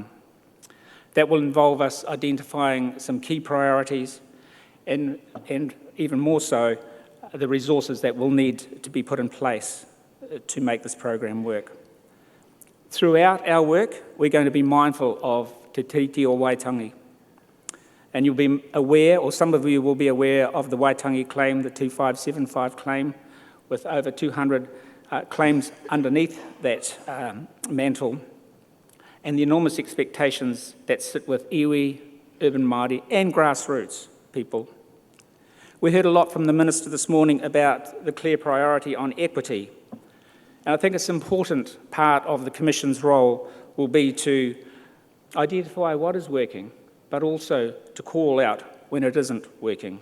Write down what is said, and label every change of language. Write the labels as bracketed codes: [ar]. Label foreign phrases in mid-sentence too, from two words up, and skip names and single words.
[en] That will involve us identifying some key priorities and even more so, the resources that will need to be put in place to make this program work. Throughout our work, we're going to be mindful of te tiriti o Waitangi. And you'll be aware, or some of you will be aware, of the Waitangi claim, the 2575 claim, with over 200 claims underneath that mantle, and the enormous expectations that sit with iwi, urban Māori, and grassroots people. We heard a lot from the Minister this morning about the clear priority on equity. And I think it's an important part of the Commission's role will be to identify what is working, but also to call out when it isn't working.